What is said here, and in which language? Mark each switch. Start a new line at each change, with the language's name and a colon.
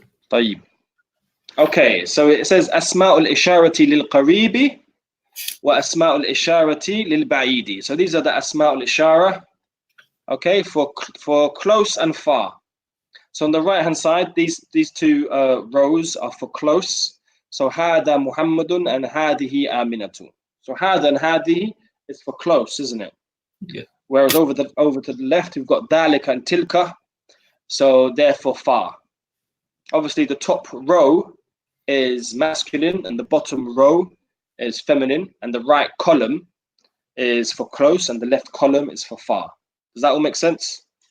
Arabic: طيب.
English: Okay, so it says
Arabic: أسماء الإشارة للقريب وأسماء الإشارة للبعيد.
English: So these are the أسماء الإشارة, okay, for close and far. So on the right hand side, these two rows are for close. So
Arabic: هذا محمد
English: and
Arabic: هذه آمنة.
English: So هذا and هذه is for close, isn't it? Yeah. Whereas over to the left, we've got ذلك and tilka, so therefore far. Obviously, the top row is masculine and the bottom row is feminine, and the right column is for close and the left column is for far. Does that all make sense?